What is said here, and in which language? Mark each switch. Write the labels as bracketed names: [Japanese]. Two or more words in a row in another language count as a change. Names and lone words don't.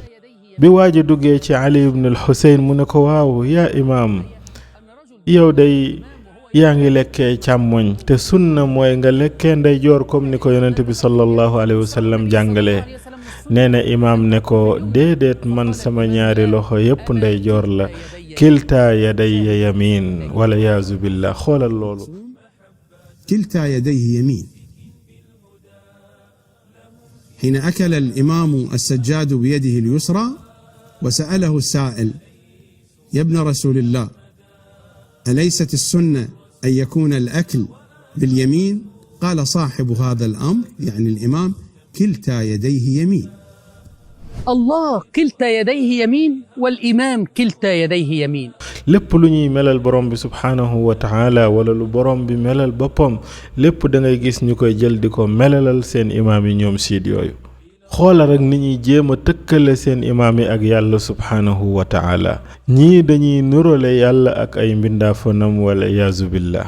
[Wolof] bi waaji duggee ci Ali ibn al-Husayn mu ne ko waaw yaa imaam yow day yaa ngi lekkee càmmoñ te sunna mooy nga lekkee ndeyjoor comme ni ko yonent bi [Arabic] صلى الله عليه وسلم [Wolof] jàngalee. nee na imaam ne ko déedéet man sama ñaari loxo yépp ndeyjoor la [Arabic] كلتا يدي يمين والعياذ بالله. [Wolof] xoolal loolu. [Arabic] كلتا يديه يمين. حين أكل الإمام السجاد بيده اليسرى وسأله السائل يا ابن رسول الله أليست السنة أن يكون الأكل باليمين؟ قال صاحب هذا الأمر يعني الإمام: كلتا يديه يمين. الله كلتا يديه يمين والإمام كلتا يديه يمين. [Wolof] lépp lu ñuy melal borom bi [Arabic] سبحانه وتعالى [Wolof] wala lu borom bi melal boppam lépp da ngay gis ñu koy jël di ko melalal seen imaam yi ñoom siid yooyu. xoola rek ni ñuy jéem a tëkkale seen imaam yi ak yàlla [Arabic] سبحانه وتعالى [Wolof] ñii dañuy nurale yàlla ak ay mbindaafanam [Arabic] والعياذ بالله.